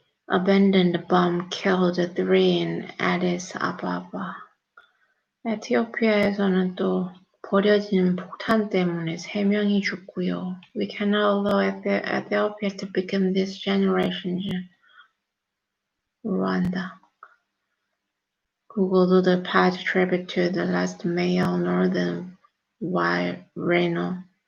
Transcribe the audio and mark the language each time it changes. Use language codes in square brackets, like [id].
[en] Abandoned bomb killed 3 in Addis Ababa. [ko] 에티오피아에서는 또 버려진 폭탄 때문에 3명이 죽고요. [en] We cannot allow Ethiopia to become this generation's Rwanda. Google the page tribute to the last male northern rhino.